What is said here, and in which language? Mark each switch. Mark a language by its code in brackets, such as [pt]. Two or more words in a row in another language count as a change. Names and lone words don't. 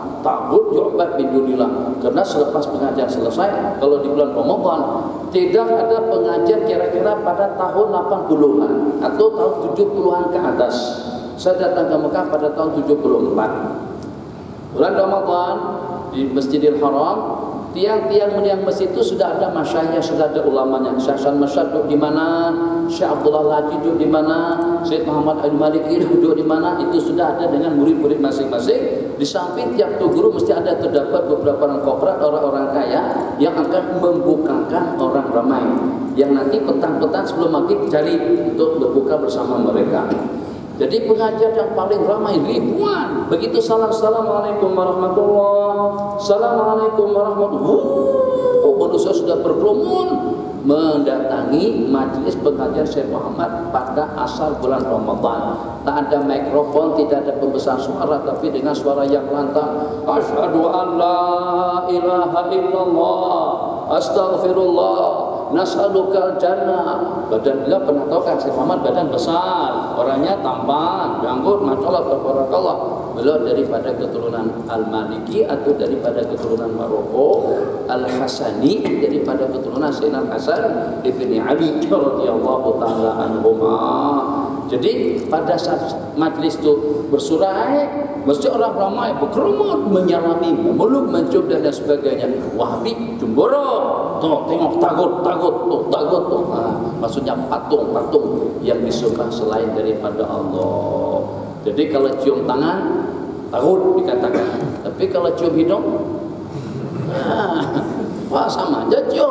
[ar] طاغوت يعبد من دون الله. [ms] Karena selepas pengajian selesai, kalau di bulan Ramadan tidak ada pengajian kira-kira pada tahun 80-an atau tahun 70-an ke atas. Saya datang ke Mekah pada tahun 74. Bulan Ramadan di Masjidil Haram, tiang-tiang meniang masjid itu sudah ada masyayikh, sudah ada ulamanya. Syekh Hasan Masyad duduk di mana, Syekh Abdullah Laji duduk di mana, Syekh Muhammad Al-Maliki duduk di mana, itu sudah ada dengan murid-murid masing-masing. Di samping tiap tu guru mesti ada terdapat beberapa orang korporat, orang-orang kaya yang akan membukakan orang ramai, yang nanti petang-petang sebelum maghrib cari untuk berbuka bersama mereka. Jadi pengajian yang paling ramai ribuan. Begitu salam, [ar] السلام عليكم ورحمة الله، السلام عليكم ورحمة الله. [ms] Oh, manusia sudah berkerumun mendatangi majelis pengajian Syekh Muhammad pada asal bulan Ramadan. Tak ada mikrofon, tidak ada pembesar suara, tapi dengan suara yang lantang. [ar] أشهد أن لا إله إلا الله، أستغفر الله، نسألك الجنة. [ms] Badan beliau pernah tahu kan Syekh Muhammad badan besar, orangnya tampan, janggut, [ar] ما شاء الله تبارك الله. [ms] Beliau daripada keturunan Al-Maliki atau daripada keturunan Maroko, Al-Hasani daripada keturunan Sayyidina Hasan ibni Ali [ar] رضي الله تعالى عنهما. [ms] Jadi pada saat majlis itu bersurai, mesti orang ramai berkerumun menyalami, memeluk, mencium dan sebagainya. Wahabi cemburu, tuh tengok tagut tuh. Maksudnya patung yang disembah selain daripada Allah. Jadi kalau cium tangan tagut dikatakan, tapi kalau cium hidung, sama aja cium.